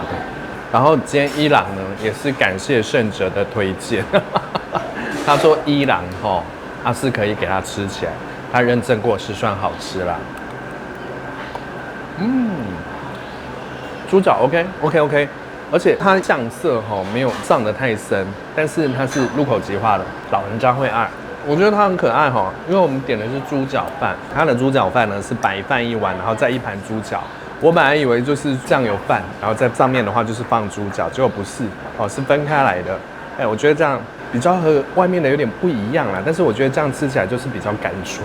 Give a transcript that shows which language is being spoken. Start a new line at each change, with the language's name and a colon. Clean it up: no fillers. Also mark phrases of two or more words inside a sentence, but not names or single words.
Chinese: 然後今天伊朗呢也是感謝聖哲的推薦，他說伊朗是可以給他吃起來，他認證過是算好吃啦。豬腳 OK， 而且它醬色沒有上得太深，但是它是入口即化的，老人家會愛。我覺得它很可愛因為我們點的是豬腳飯，它的豬腳飯呢是白飯一碗，然後再一盤豬腳。我本來以為就是醬油飯，然後在上面的話就是放豬腳，結果不是是分開來的。我覺得這樣比較和外面的有點不一樣啦，但是我覺得這樣吃起來就是比較乾脆。